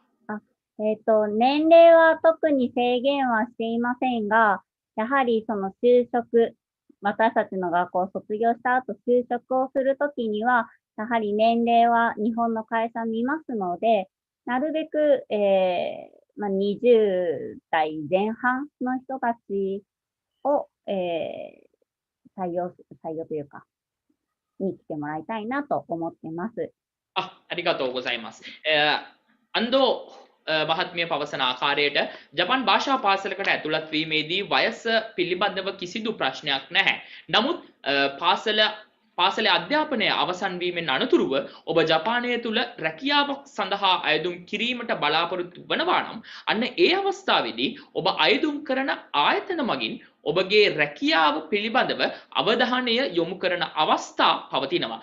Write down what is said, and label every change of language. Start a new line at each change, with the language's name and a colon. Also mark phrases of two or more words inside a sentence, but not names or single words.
Japanese: 年齢は特に制限はしていませんが、やはりその就職、私たちの学校を卒業した後就職をするときには、やはり年齢は日本の会社見ますので、なるべく、20代前半の人たちを、採用というか、に来てもらいたいなと思ってます。ありがとうございます。
Sinhala: අන්දෝ මහත්මිය පවසන ආකාරයට ජපන් භාෂා පාසලකට ඇතුළත් වීමේදී වයස පිළිබඳව කිසිදු ප්‍රශ්නයක් නැහැ. නමුත් පාසල පාසලේ අධ්‍යාපනය අවසන් වීමෙන් අනතුරුව ඔබ ජපානය තුල රැකියාවක් සඳහා අයදුම් කිරීමට බලාපොරොත්තු වනවා නම් අන්න ඒ අවස්ථාවේදී ඔබ අයදුම් කරන ආයතන මගින් ඔබගේ රැකියාව පිළිබඳව අවධානය යොමු කරන අවස්ථා පවතිනවා.